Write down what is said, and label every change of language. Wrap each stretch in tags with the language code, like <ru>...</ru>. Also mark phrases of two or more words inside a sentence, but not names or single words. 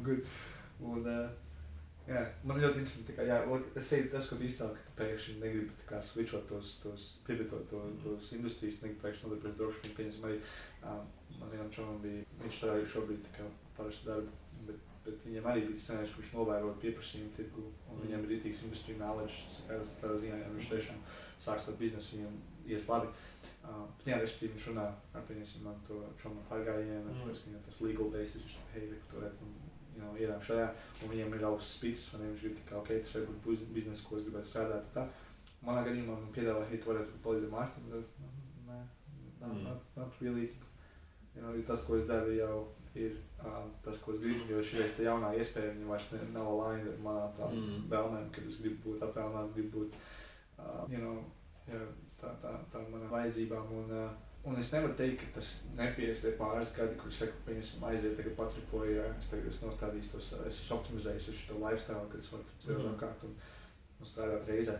<en>good,</en> <lv>un, man ļoti interesanti, es teiktu tas, ko tu izcēli, ka tu pēkšņi negribi tā kā switchot pivotot tos industrijas, negribi pēkšņi nodarboties dropshipping, pieņemsim arī, man vienam čomam bija, viņš strādāja šobrīd tā kā parastu darbu, bet viņam arī bija scenārijs, ka viņš novērot pieprasījumu tirgu, un viņam ir rītīgs</lv> <en>industry knowledge,</en> <lv>tādā ziņā, ja viņš tiešām sāks tādu biznesu, viņam ies labi. Bet respektīvi viņš runā ar, pieņemsim, man to čomu pārgājienu, tāpēc, ka viņam tas</lv> <en>legal basis,</en> <lv>viņš tā, reku, ienāk šajā, un viņiem ir augstas spicis, un viņš grib tā kā, tas var būt biznesa, ko es gribētu strādāt, tā. Manā gadījumā man piedāvā, tu varētu palīdzēt marketingu,</lv> <en>not really.</en> <lv>Tas, ko es daru, jau ir tas, ko es gribu, jo šīs tā jaunā iespēja, viņa vairs nav aligned ar manām tām vēlmēm, kad es gribu būt attālināt, gribu būt, tā manām vajadzībām, un es nevaru teikt, ka tas nepies tie pāris gadi, kur es saku, pieņemsim, aiziet, tagad patripoju, es nostādīju tos, es esmu optimizējis šo lifestyle, kad es varu ceļot apkārt un strādāt reizē.</lv>